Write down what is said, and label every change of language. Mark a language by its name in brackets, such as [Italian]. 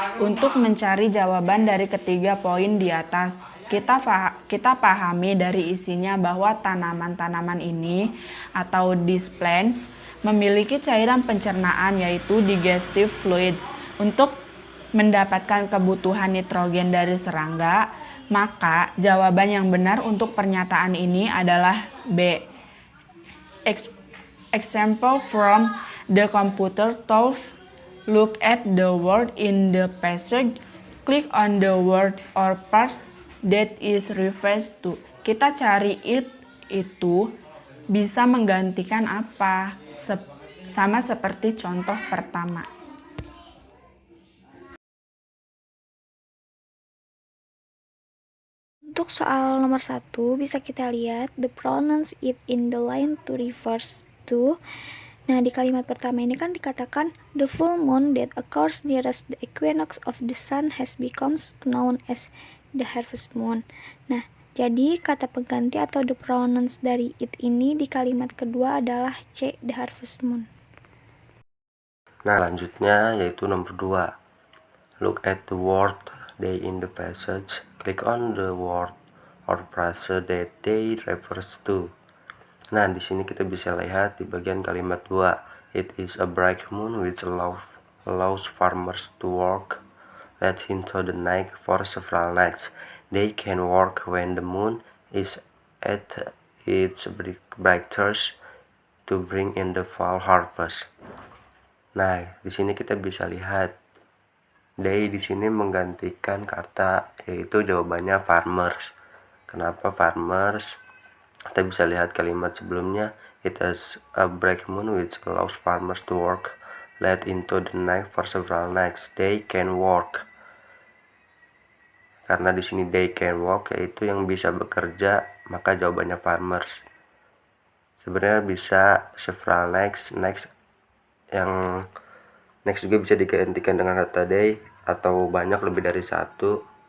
[Indonesian] Untuk mencari jawaban dari ketiga poin di atas, kita pahami dari isinya bahwa tanaman-tanaman ini atau these plants memiliki cairan pencernaan yaitu digestive fluids. Untuk mendapatkan kebutuhan nitrogen dari serangga, maka jawaban yang benar untuk pernyataan ini adalah B. [English] Example from the computer told, look at the word in the passage, click on the word or part that is refers to. [Indonesian] Kita cari itu bisa menggantikan apa? Sama seperti contoh pertama. Untuk soal nomor 1 bisa kita lihat [English] the pronouns it in the line to refers to. [Indonesian] Nah, di kalimat pertama ini kan dikatakan [English] the full moon that occurs nearest the equinox of the sun has becomes known as the harvest moon. [Indonesian] Nah, jadi kata pengganti atau the pronouns dari it ini di kalimat kedua adalah C, the harvest moon. Nah, lanjutnya yaitu nomor 2. [English] Look at the word they in the passage. Click on the word or phrase that they refers to. [Indonesian] Nah, di sini kita bisa lihat di bagian kalimat 2. [English] It is a bright moon which allows farmers to work late into the night for several nights. They can work when the moon is at its brightest to bring in the fall harvest. [Indonesian] Nah, di sini kita bisa lihat they di sini menggantikan kata yaitu jawabannya farmers. Kenapa farmers? Kita bisa lihat kalimat sebelumnya, [English] it is a bright moon which allows farmers to work late into the night for several nights. They can work. [Indonesian] Karena di sini [English] they can work [Indonesian] yaitu yang bisa bekerja, maka jawabannya farmers. Sebenarnya bisa several nights, yang next juga bisa digantikan dengan kata day atau banyak lebih dari satu.